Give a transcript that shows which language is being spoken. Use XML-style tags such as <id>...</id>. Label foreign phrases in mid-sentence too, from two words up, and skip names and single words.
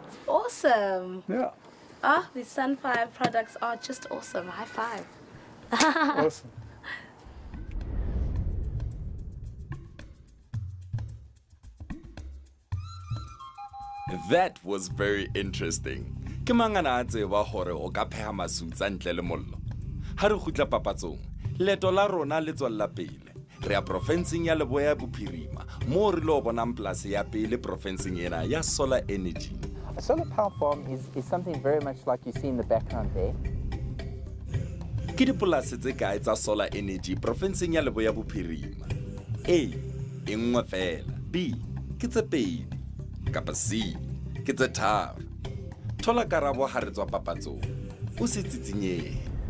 <en>Awesome. Yeah, Oh, these Sunfire products are just awesome. High five. awesome. That was very interesting.</en> <st>Ke mangana a tseba hore o ka pheha masutsa ntle le mollo. Ha re khutla papatsong, leto la rona le tswella pele. Re ya provinceng ya Leboya Bophirima, mo re lo bonang polase ya pele provinceng ena ya</st> <en>solar energy. A solar power farm is something very much like you see in the background there.</en> <st>Ke dipolase tse kae tsa</st> <en>solar energy</en> <st>provinceng ya Leboya Bophirima? A, e nngwe fela. B, ke tse pedi. Kapa C, ke tse tharo. Thola karabo ha re tswa papatsong. O se tsitsinyehe.</st>